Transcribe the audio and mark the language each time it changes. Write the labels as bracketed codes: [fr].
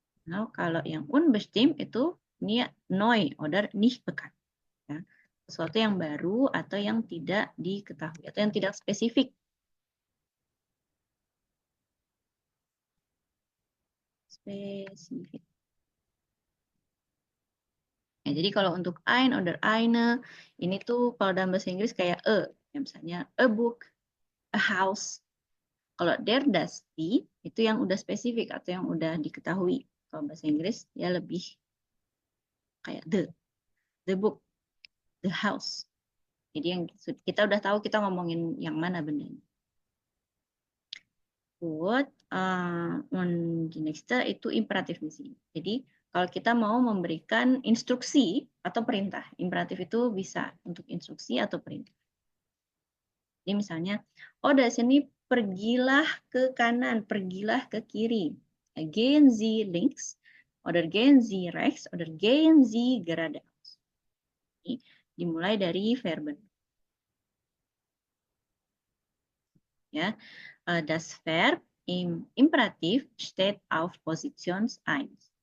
[id] Nah, kalau yang unbestimmt itu ini [de] neu oder nicht bekannt. [id] Ya. Sesuatu yang baru atau yang tidak diketahui atau yang tidak spesifik. Spesifik. Ya, jadi kalau untuk ein oder eine, ini tuh kalau dalam bahasa Inggris kayak ya, misalnya [en] a book, a house. [id] Kalau der, das, die, itu yang udah spesifik atau yang udah diketahui. Kalau bahasa Inggris ya lebih kayak [en] the book, the house. [id] Jadi yang kita udah tahu kita ngomongin yang mana bendanya. [de] Gut, und die nächste [id] itu imperatif misi. Jadi kalau kita mau memberikan instruksi atau perintah, imperatif itu bisa untuk instruksi atau perintah. Jadi misalnya, oh dari sini pergilah ke kanan, pergilah ke kiri. [de] Gehen Sie links, oder gehen Sie rechts, oder gehen Sie geradeaus. [id] Ini dimulai dari verben. [de] Ya, das Verb im Imperativ steht auf Position 1.